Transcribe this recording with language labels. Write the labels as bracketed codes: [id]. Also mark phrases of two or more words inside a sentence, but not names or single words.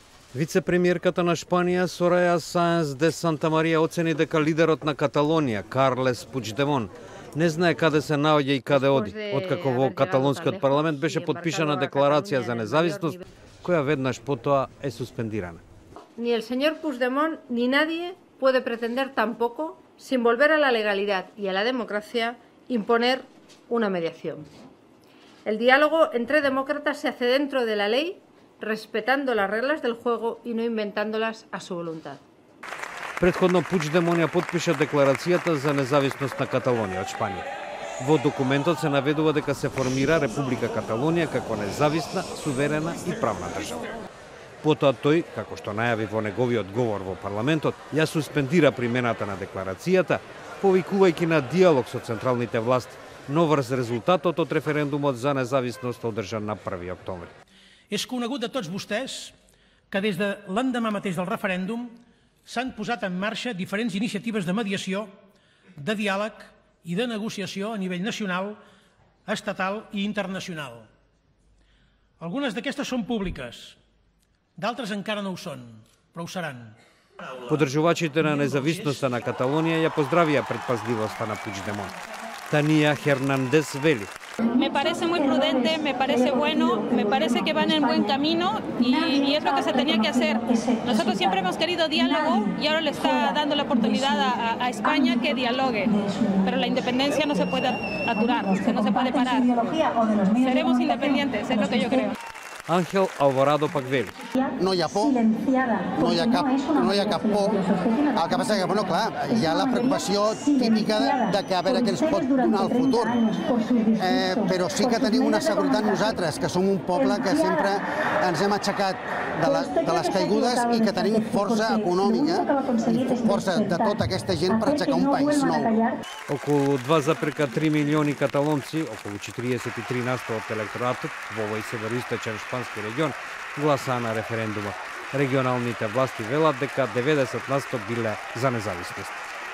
[mk] Вице-премиерката на Шпанија Сорая Саенс де Санта Марија оцени дека лидерот на Каталонија Карлес Пучдемон не знае каде се наоѓа и каде оди, откако во каталонскиот парламент беше подпишана декларација за независност, која веднаш потоа е суспендирана. [es] Ni el señor Puigdemont ni nadie puede pretender tampoco, sin volver a la legalidad y a la democracia, imponer una mediación. El diálogo entre demócratas se hace dentro de la ley, respetando las reglas del juego y no inventándolas a su voluntad. [mk] Претходно Пучдемон ја подпиша декларацијата за независност на Каталонија од Шпанија. Во документот се наведува дека се формира Република Каталонија како независна, суверена и правна држава. Потоа тој, како што најави во неговиот говор во парламентот, ја суспендира примената на декларацијата, повикувајќи на диалог со централните власти, но врз резултатот од референдумот за независност одржан на 1 октомври. [ca] És conegut de tots vostès que des de l'endemà mateix del referèndum s'han posat en marxa diferents iniciatives de mediació, de diàleg i de negociació a nivell nacional, estatal i internacional. Algunes d'aquestes són públiques, d'altres encara no ho són, però ho seran. [mk] Поддржувачите на независноста на Каталонија ја поздравија предпазливоста на Пучдемон. Танија Хернандес вели: [es] Me parece muy prudente, me parece bueno, me parece que van en buen camino y es lo que se tenía que hacer. Nosotros siempre hemos querido diálogo y ahora le está dando la oportunidad a España que dialogue. Pero la independencia no se puede aturar, no se puede parar. Seremos independientes, es lo que yo creo. [mk] Ángel Alvarado pak veli: [ca] No hi ha por, no hi ha cap por. El que passa és que, bueno, clar, hi ha la preocupació típica de que a veure què ens pot donar el futur. Però sí que tenim una seguretat nosaltres, que som un poble que sempre ens hem aixecat de les caigudes i que tenim força econòmica i força de tota aquesta gent per aixecar un país nou. [mk] Околу 2,3 милиони каталонци, околу 43% од електоратот во овој североисточен шпански регион, гласаа на референдумот. Регионалните власти велат дека 90% биле за независност.